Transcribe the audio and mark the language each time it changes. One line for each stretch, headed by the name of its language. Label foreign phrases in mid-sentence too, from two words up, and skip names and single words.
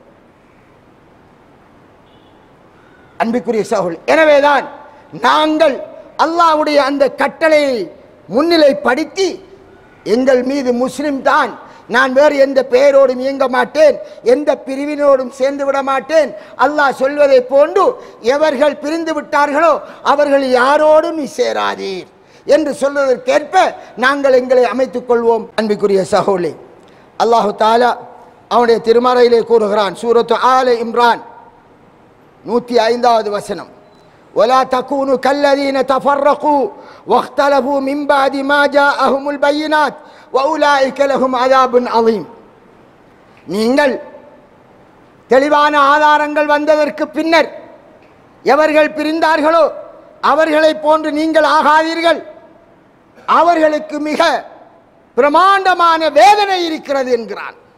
Tamil: அன்பிற்குரிய சகோதரர்களே, எனவேதான் நாங்கள் அல்லாஹ்வுடைய அந்த கட்டளையை முன்னிலைப்படுத்தி எங்கள் மீது முஸ்லிம் தான், நான் வேறு எந்த பெயரோடும் இயங்க மாட்டேன், எந்த பிரிவினோடும் சேர்ந்து விட மாட்டேன், அல்லாஹ் சொல்வதை போன்று எவர்கள் பிரிந்து விட்டார்களோ அவர்கள் யாரோடும் நீ சேராதீர் என்று சொல்வதற்கேற்ப நாங்கள் எங்களை அமைத்துக் கொள்வோம். அன்பிற்குரிய சகோதரர்களே,
Arabic: الله تعالى
Tamil: அவனுடைய திருமறையிலே கூறுகிறான், சூரத்து ஆல இம்ரான் 105வது வசனம்,
Arabic: ولا تكونوا كالذين تفرقوا واختلفوا من بعد ما جاءهم البينات واولئك لهم عذاب عظيم.
Tamil: நீங்கள் தெளிவான ஆதாரங்கள் வந்ததற்கு பின்னர் எவர்கள் பிரிந்தார்களோ அவர்களை போன்று நீங்கள் ஆகாதீர்கள், அவர்களுக்கு மிக பிரமாண்டமான வேதனை இருக்கிறது என்கிறான்.